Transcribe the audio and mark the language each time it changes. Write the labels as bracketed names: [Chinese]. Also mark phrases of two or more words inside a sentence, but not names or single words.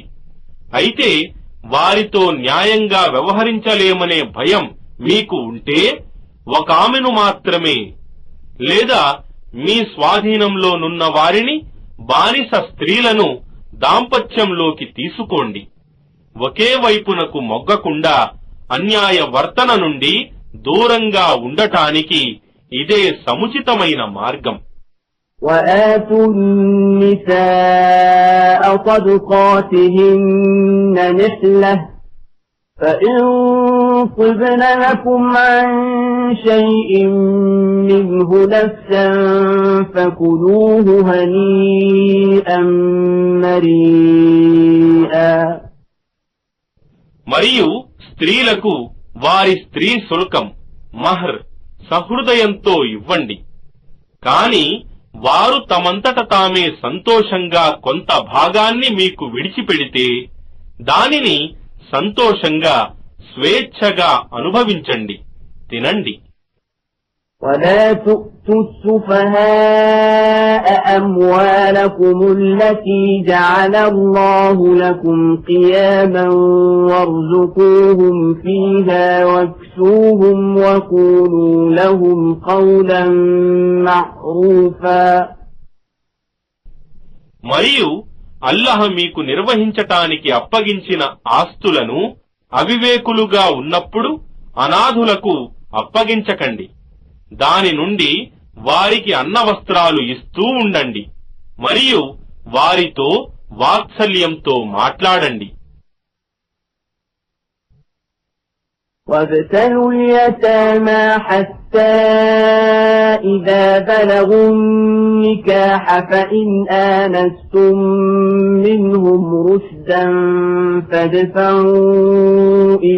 [Telugu] అయితే వారితో న్యాయంగా వ్యవహరించలేమనే భయం మీకు ఉంటే, ఒక ఆమెను మాత్రమే లేదా మీ స్వాధీనంలోనున్న వారిని, బానిస స్త్రీలను దాంపత్యంలోకి తీసుకోండి. ఒకే వైపునకు మొగ్గకుండా అన్యాయ వర్తన నుండి దూరంగా ఉండటానికి ఇదే సముచితమైన మార్గం. [Arabic] وَآتُوا النِّسَاءَ صَدُقَاتِهِنَّ نِحْلَةً فَإِن طِبْنَ لَكُمْ عَن شَيْءٍ مِّنْهُ نَفْسًا فَكُلُوهُ هَنِيئًا مَرِيئًا. [Telugu] మరియు స్త్రీలకు వారి స్త్రీ శుల్కం మహర్ సహృదయంతో ఇవ్వండి. కాని వారు తమంతట తామే సంతోషంగా కొంత భాగాన్ని మీకు విడిచిపెడితే దానిని సంతోషంగా స్వేచ్ఛగా అనుభవించండి, తినండి. [Arabic] وَلَا تُؤْتُوا السُّفَهَاءَ أَمْوَالَكُمُ الَّتِي جَعَلَ اللَّهُ لَكُمْ قِيَامًا وَارْزُقُوهُمْ فِيهَا وَاكْسُوهُمْ وَقُولُوا لَهُمْ قَوْلًا مَعْرُوفًا. [Telugu] మరియు అల్లాహ్ మీకు నిర్వహించటానికి అప్పగించిన ఆస్తులను అవివేకులుగా ఉన్నప్పుడు అనాథులకు అప్పగించకండి. దాని నుండి వారికి అన్నవస్త్రాలు ఇస్తూ ఉండండి మరియు వారితో వాత్సల్యంతో మాట్లాడండి. [Arabic] وابتلوا اليتامى حتى إذا بلغوا النكاح فإن آنستم منهم رشدا فادفعوا